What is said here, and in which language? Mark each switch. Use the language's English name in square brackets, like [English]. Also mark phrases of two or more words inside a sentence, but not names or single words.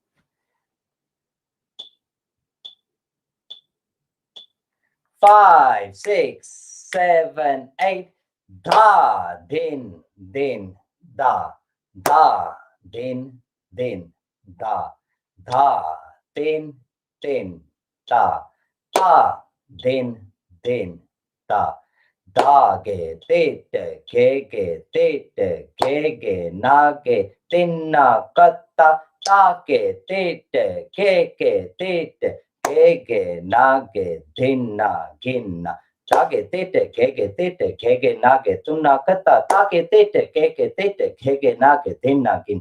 [English] Five, 6, 7, 8. Da, din, din, da, da, din, din, da, da, din, din, da, da, din, din, da, da, ge, tete, ge, ge, tete, ge, ge, na, ge, tinna, kata, ta, ge, tete, ge, ge, tete, ge, ge, na, ge, dinna, ginna. Dage tete, gege tete, gege nage, tunna kata, dage tete, gege tete, gege nage, dinna gin.